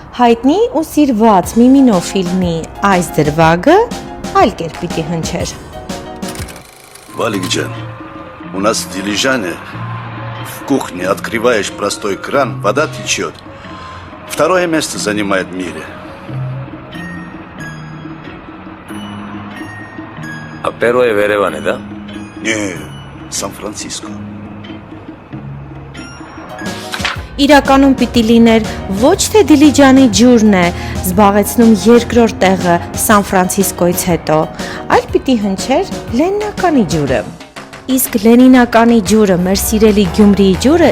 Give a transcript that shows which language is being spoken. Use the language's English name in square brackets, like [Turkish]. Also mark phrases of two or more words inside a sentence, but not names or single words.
[Armenian] հայտնի ու սիրված Միմինո ֆիլմի այս դրվագը այլ կերպ պիտի հնչեր։ [Russian] Валик Джан, у нас в Дилижане в кухне открываешь простой кран, вода течет. Второе место занимает в мире. А первое в Ереване, да? Не, Сан-Франциско. [Armenian] Իրականում պիտի լիներ ոչ թե Դիլիջանի ջուրն է զբաղեցնում երկրորդ տեղը Սան Ֆրանցիսկոից հետո, այլ պիտի հնչեր Լենինականի ջուրը։ Իսկ Լենինականի ջուրը, մեր սիրելի Գյումրիի ջուրը,